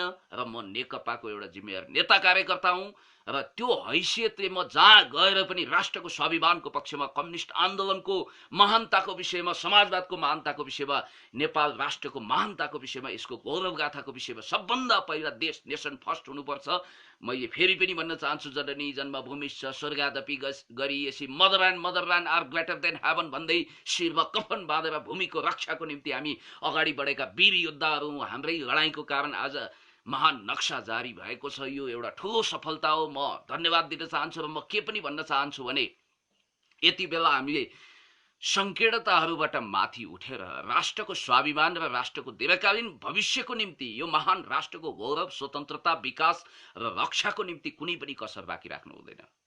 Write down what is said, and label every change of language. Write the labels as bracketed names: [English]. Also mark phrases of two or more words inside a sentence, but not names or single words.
[Nepali] र म नेकपाको एउटा जिम्मेवार नेता कार्यकर्ता हुँ र त्यो हैसियतले म जहाँ गएर पनि राष्ट्रको स्वाभिमानको पक्षमा, कम्युनिस्ट आन्दोलनको महानताको विषयमा, समाजवादको महानताको विषयमा, नेपाल राष्ट्रको महानताको विषयमा, यसको गौरवगाथाको विषयमा सबभन्दा पहिला देश [English] nation first [Nepali] हुनुपर्छ। मैले फेरि पनि भन्न चाहन्छु, [Sanskrit] जननी जन्मभूमिश्च स्वर्गादपि गरिएसी [English] motherland are greater than heaven [Nepali] भन्दै शिरमा कफन बाँधेर भूमिको रक्षाको निम्ति हामी अगाडि बढेका वीर योद्धाहरू, हाम्रै लडाईँको कारण आज महान नक्सा जारी भएको छ। यो एउटा ठुलो सफलता हो। म धन्यवाद दिन चाहन्छु र म के पनि भन्न चाहन्छु भने, यति बेला हामीले संकीर्णताहरूबाट माथि उठेर राष्ट्रको स्वाभिमान र राष्ट्रको दीर्घकालीन भविष्यको निम्ति, यो महान राष्ट्रको गौरव, स्वतन्त्रता, विकास र रक्षाको निम्ति कुनै पनि कसर बाँकी राख्नु हुँदैन।